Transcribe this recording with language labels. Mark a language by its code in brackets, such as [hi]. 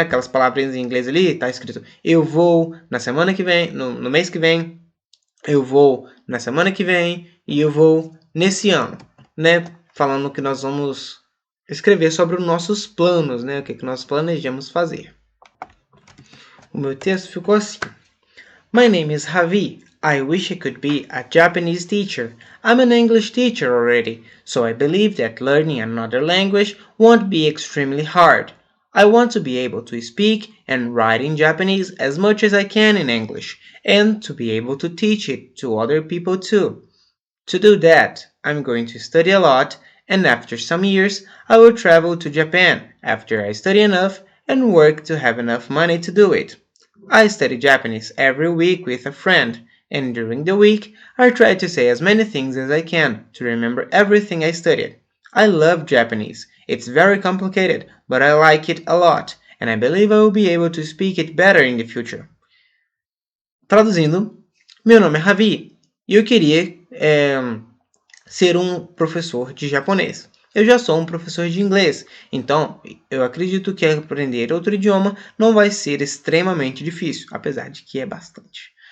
[pt] Aquelas palavrinhas em inglês ali, está escrito eu vou na semana que vem, no mês que vem, eu vou na semana que vem e eu vou nesse ano. Né? Falando que nós vamos escrever sobre os nossos planos, né? O que nós planejamos fazer. O meu texto ficou assim. [en] My name is Javi. I wish I could be a Japanese teacher. I'm an English teacher already, so I believe that learning another language won't be extremely hard. I want to be able to speak and write in Japanese as much as I can in English, and to be able to teach it to other people too. To do that, I'm going to study a lot, and after some years, I will travel to Japan after I study enough and work to have enough money to do it. I study Japanese every week with a friend, and during the week, I try to say as many things as I can to remember everything I studied. I love Japanese. It's very complicated, but I like it a lot, and I believe I will be able to speak it better in the future. [pt] Traduzindo, meu nome é Javi e eu queria ser um professor de japonês. Eu já sou um professor de inglês, então eu acredito que aprender outro idioma não vai ser extremamente difícil, apesar de que é bastante.